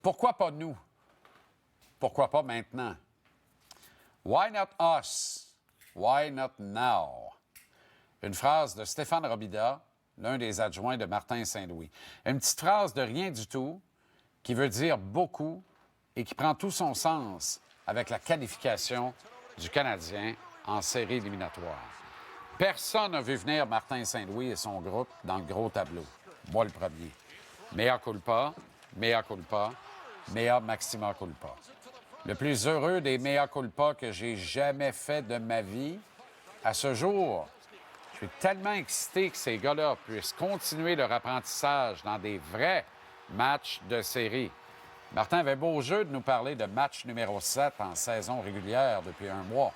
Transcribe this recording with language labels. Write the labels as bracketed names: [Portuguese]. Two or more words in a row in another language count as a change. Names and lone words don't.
[French] Pourquoi pas nous? Pourquoi pas maintenant? [English] Why not us? Why not now? [French] Une phrase de Stéphane Robida, l'un des adjoints de Martin Saint-Louis. Une petite phrase de rien du tout qui veut dire beaucoup et qui prend tout son sens avec la qualification du Canadien en série éliminatoire. Personne n'a vu venir Martin Saint-Louis et son groupe dans le gros tableau. Moi, le premier. [Latin] Mea culpa, mea culpa, mea maxima culpa. [French] Le plus heureux des [Latin] mea culpa [French] que j'ai jamais fait de ma vie, à ce jour, je suis tellement excité que ces gars-là puissent continuer leur apprentissage dans des vrais matchs de série. Martin avait beau jeu de nous parler de match numéro 7 en saison régulière depuis un mois.